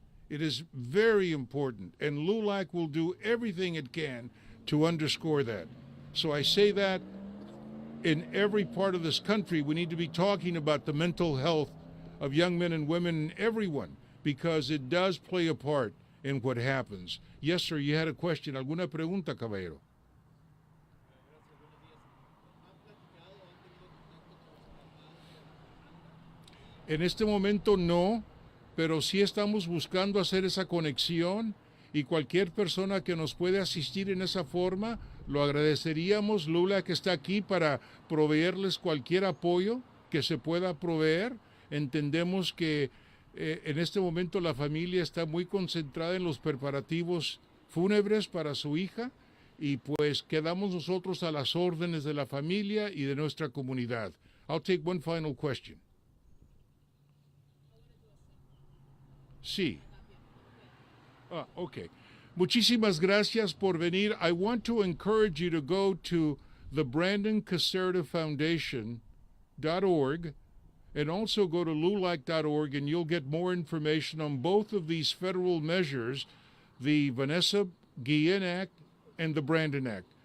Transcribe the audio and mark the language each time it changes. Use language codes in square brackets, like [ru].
[en] It is very important, and LULAC will do everything it can to underscore that. So I say that in every part of this country, we need to be talking about the mental health of young men and women and everyone, because it does play a part in what happens. Yes, sir, you had a question. [es] ¿Alguna pregunta, caballero? En este momento no, pero sí estamos buscando hacer esa conexión, y cualquier persona que nos puede asistir en esa forma, lo agradeceríamos. LULAC está aquí para proveerles cualquier apoyo que se pueda proveer. Entendemos que en este momento la familia está muy concentrada en los preparativos fúnebres para su hija, y pues quedamos nosotros a las órdenes de la familia y de nuestra comunidad. [en] I'll take one final question. [es] Sí. Okay. Muchísimas gracias por venir. [en] I want to encourage you to go to the Brandon Caserta Foundation.org and also go to LULAC.org, and you'll get more information on both of these federal measures, the Vanessa Guillen Act and the Brandon Act.